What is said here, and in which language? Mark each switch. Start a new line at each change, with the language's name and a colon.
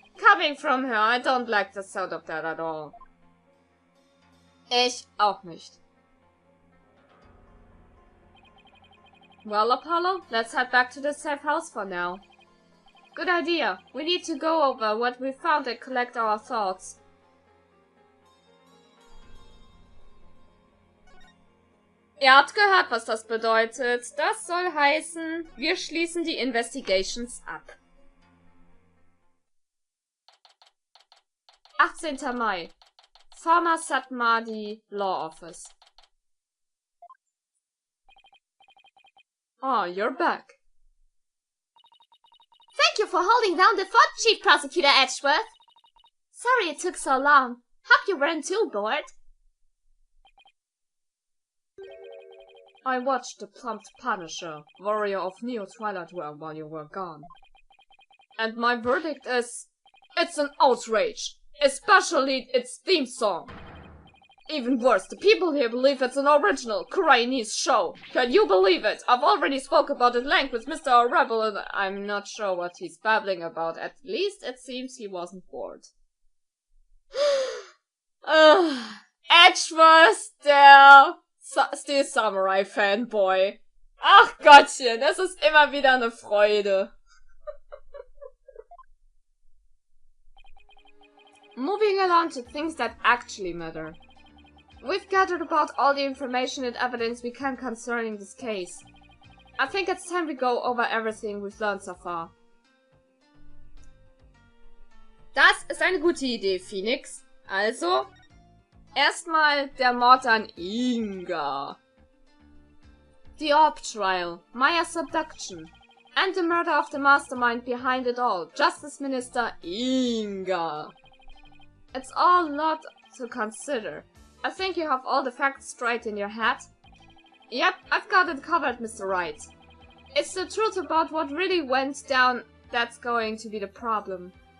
English: Coming from her, I don't like the sound of that at all.
German: Ich auch nicht.
English: Well, Apollo, let's head back to the safe house for now. Good idea. We need to go over what we found and collect our thoughts.
German: Ihr habt gehört, was das bedeutet. Das soll heißen, wir schließen die Investigations ab. 18. Mai.
English: Former Satmadi Law Office. Oh, you're back. Thank you for holding down the fort, Chief Prosecutor Edgeworth. Sorry it took so long. Hope you weren't too bored. I watched the plumped Punisher, warrior of Neo-Twilight Realm, while you were gone. And my verdict is, it's an outrage, especially its theme song. Even worse, the people here believe it's an original Koreanese show. Can you believe it? I've already spoke about it length with Mr. Rebel and I'm not sure what he's babbling about. At least it seems he wasn't bored.
German: Edgeworth, der Steel Samurai Fanboy. Ach Gottchen, es ist immer wieder eine Freude.
English: Moving along to things that actually matter. We've gathered about all the information and evidence we can concerning this case. I think it's time we go over everything we've learned so far.
German: Das ist eine gute Idee, Phoenix. Also, erstmal der Mord an Inga.
English: The Orb Trial, Maya's abduction, and the murder of the mastermind behind it all, Justice Minister Inga. It's all a lot to consider. I think you have all the facts straight in your head. Yep, I've got it covered, Mr. Wright. It's the truth about what really went down that's going to be the problem.